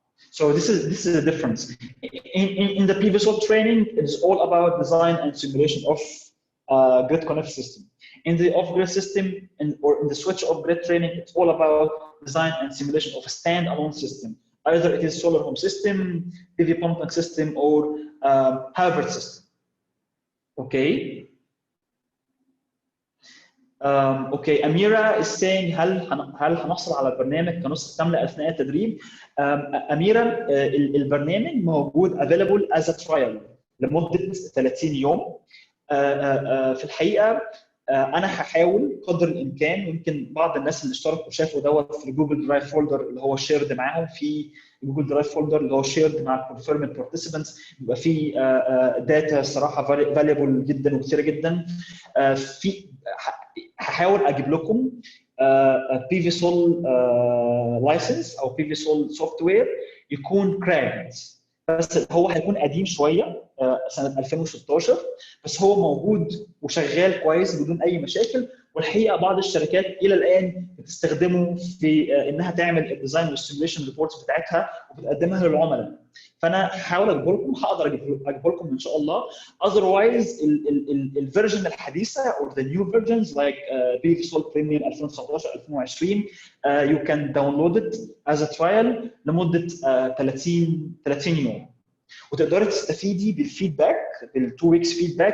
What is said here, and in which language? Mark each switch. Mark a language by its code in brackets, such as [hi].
[en] So this is the difference. In the PV Sol training, it's all about design and simulation of grid connected system. In the off-grid system or in the switch off-grid training, it's all about design and simulation of a standalone system. Either it is solar home system, PV pumping system, or hybrid system. Okay. [ar] اوكي اميره [en] is saying [ar] هل هنحصل على البرنامج كنسخه كامله اثناء التدريب؟ اميره البرنامج موجود [en] available as a trial [ar] لمده 30 يوم. في الحقيقه انا هحاول قدر الامكان، يمكن بعض الناس اللي اشتركوا شافوا دوت في الجوجل درايف فولدر اللي هو شيرد معاهم، في جوجل درايف فولدر اللي هو شيرد مع الكونفيرمد بارتيسيبنتس، بيبقى فيه داتا صراحه فاليبل جدا وكثيره جدا. في هحاول اجيب لكم بي في سول لايسنس او بي في سول سوفت وير يكون كراكد، بس هو هيكون قديم شويه سنه 2016، بس هو موجود وشغال كويس بدون اي مشاكل. والحقيقه بعض الشركات الى الان بتستخدمه في انها تعمل الديزاين والسيميوليشن ريبورتس بتاعتها وبتقدمها للعملاء. فانا هحاول اجيبه لكم، هقدر اجيبه لكم ان شاء الله. [en] otherwise [ar] الفيرجن الحديثه [en] or the new versions like PVSol Premium 2019 2020 you can download it as a trial [ar] لمده 30 يوم، وتقدري تستفيدي بالفيدباك، بالتو ويكس فيدباك.